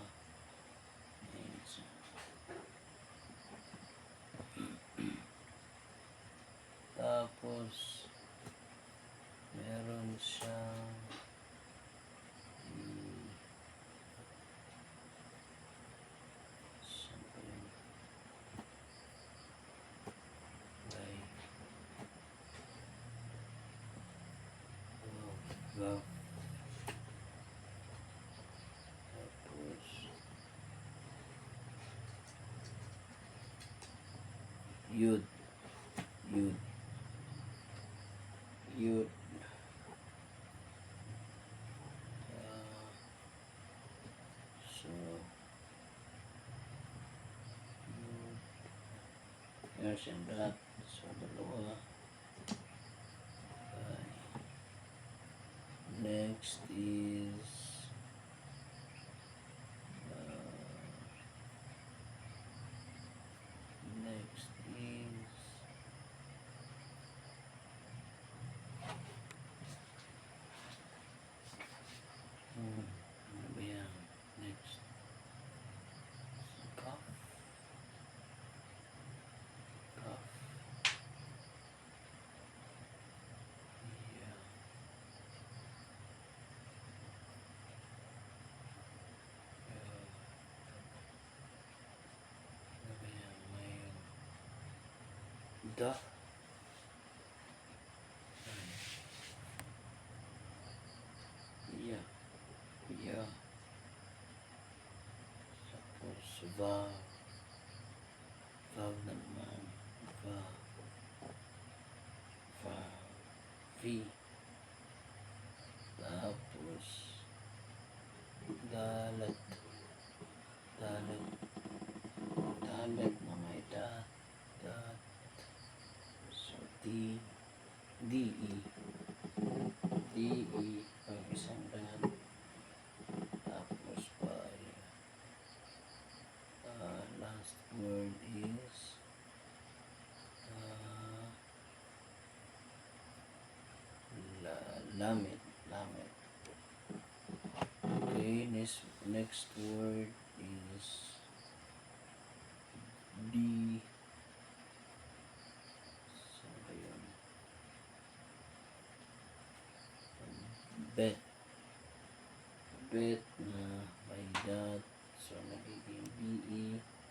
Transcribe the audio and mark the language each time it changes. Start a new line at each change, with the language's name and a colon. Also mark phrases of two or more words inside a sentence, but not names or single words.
English: And so,
Filipino: tapos meron siyang saan ba yun? Vav. Tapos yud, yud, yud. So yud. Meron siyang dot. So dalawa.
English: Okay. Next is
Filipino: ano ba yan?
English: Next, cough, cough. Yeah.
Filipino: Ano ba yan? May da. Yeah.
English: Yeah.
Filipino: Tapos vav. Vav naman. Vav. Vav. V. Tapos dalat. Dalat. Dalat na may dat. Dat. So D. D-E. D-E. Pag isang dat.
English: Tapos by last word is lamet. Lamet. Okay, next word is B.
Filipino: Saan ba yun? Bet. Bet na may dot. So, nagiging B-E.